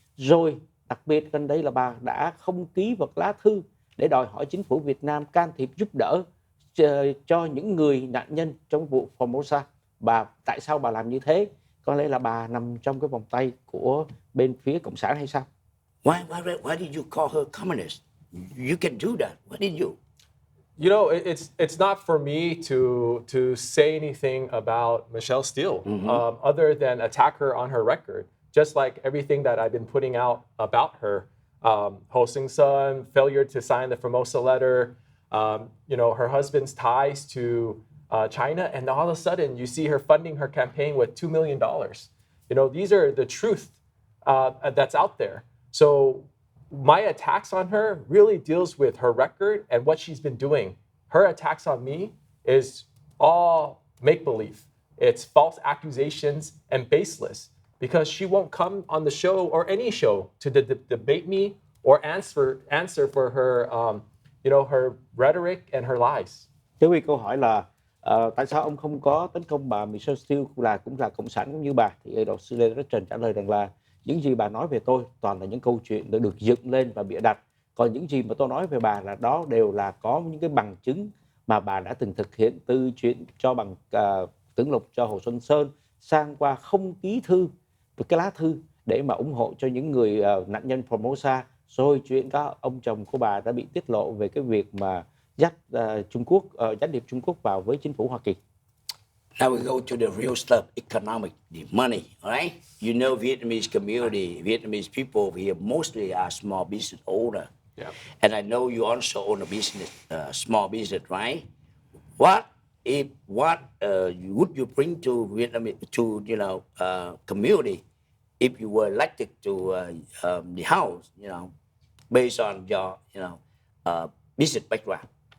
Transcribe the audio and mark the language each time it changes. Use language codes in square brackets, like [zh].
[vi] Rồi đặc biệt gần đây là bà đã không ký một lá thư để đòi hỏi chính phủ Việt Nam can thiệp giúp đỡ cho những người nạn nhân trong vụ Formosa. Tại sao bà làm như thế? Có lẽ là bà nằm trong cái vòng tay của bên phía cộng sản hay sao? [en] Why did you call her communist? You can do that. Why did you? It's not for me to say anything about Michelle Steele, other than attack her on her record. Just like everything that I've been putting out about her, Ho Xuân Sơn, failure to sign the Formosa letter, her husband's ties to China, and all of a sudden you see her funding her campaign with $2 million. These are the truth that's out there. So my attacks on her really deals with her record and what she's been doing. Her attacks on me is all make-believe. It's false accusations and baseless, because she won't come on the show or any show to debate me or answer for her, her rhetoric and her lies. [vi] Thế vì câu hỏi là tại sao ông không có tấn công bà Michelle Steele cũng là cộng sản cũng như bà? Thì luật sư Lê Đức Trần trả lời rằng là những gì bà nói về tôi toàn là những câu chuyện đã được dựng lên và bịa đặt. Còn những gì mà tôi nói về bà là đó đều là có những cái bằng chứng mà bà đã từng thực hiện, từ chuyện cho bằng tưởng lục cho Hồ Xuân Sơn, sang qua không ký thư, cái lá thư để mà ủng hộ cho những người nạn nhân Formosa, rồi chuyện đó ông chồng của bà đã bị tiết lộ về cái việc mà dắt điệp Trung Quốc vào với chính phủ Hoa Kỳ. [en] Now we go to the real stuff, economic, the money, all right? You know, Vietnamese community, Vietnamese people here mostly are small business owner. Yeah. And I know you also own a business, small business, right? What would you bring to Vietnam, to community, if you were elected to the House, based on your business background?